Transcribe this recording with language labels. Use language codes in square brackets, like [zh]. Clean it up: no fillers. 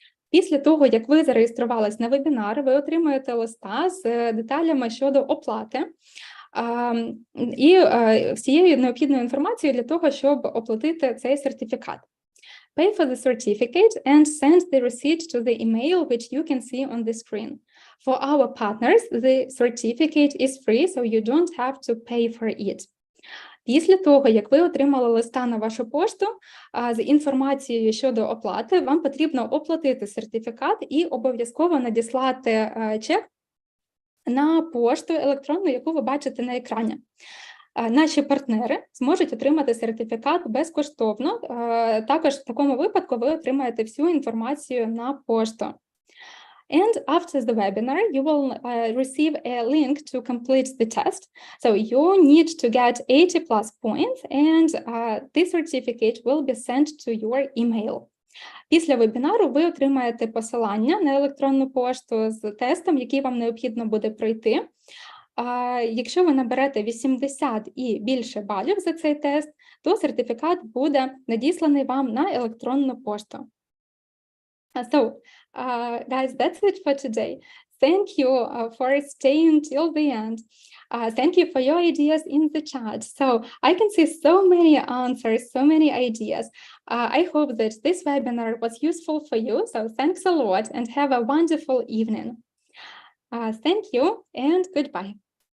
[uk] Після того, як ви зареєструвались на вебінар, ви отримаєте листа з деталями щодо оплати і всією необхідною інформацією для того, щоб оплатити цей сертифікат. [en] Pay for the certificate and send the receipt to the email which you can see on the screen. For our partners, the certificate is free, so you don't have to pay for it. [uk] Після того, як ви отримали листа на вашу пошту з інформацією щодо оплати, вам потрібно оплатити сертифікат і обов'язково надіслати чек на пошту електронну, яку ви бачите на екрані. Наші партнери зможуть отримати сертифікат безкоштовно. Також в такому випадку ви отримаєте всю інформацію на пошту. [en] And after the webinar, you will receive a link to complete the test. So you need to get 80 plus points, and this certificate will be sent to your email. [uk] Після вебінару ви отримаєте посилання на електронну пошту з тестом, який вам необхідно буде пройти. Якщо ви наберете 80 і більше балів за цей тест, то сертифікат буде надісланий вам на електронну пошту. [en] So, guys, that's it for today. Thank you for staying till the end. Thank you for your ideas in the chat. So I can see so many answers, so many ideas. I hope that this webinar was useful for you. So thanks a lot and have a wonderful evening. Thank you and goodbye.